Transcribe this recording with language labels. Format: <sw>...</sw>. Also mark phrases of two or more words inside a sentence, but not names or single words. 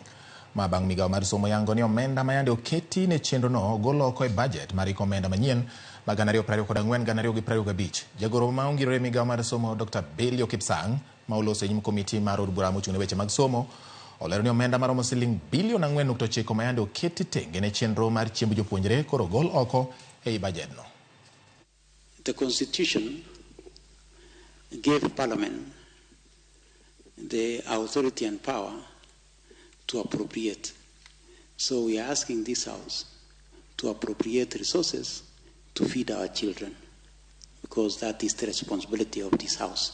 <luo>Ma bang' migawo mar somo yango ni omenda ma yande oketi ne chenro no golo oko e budget mar omenda manyien ma 2024-2025. Jagoro ma ongirore migawo mar somo Dr. Belio Kipsang ma oloso e nyim komiti mar od bura mochung' ne weche mag somo olero ni omenda maromo siling bilion 4.9 ma yande oketi tenge ne chenro mar chiemb jopuonjre koro gol oko e budget no.</luo> <en>The Constitution gave Parliament the authority and power to appropriate. So we are asking this House to appropriate resources to feed our children, because that is the responsibility of this House.</en>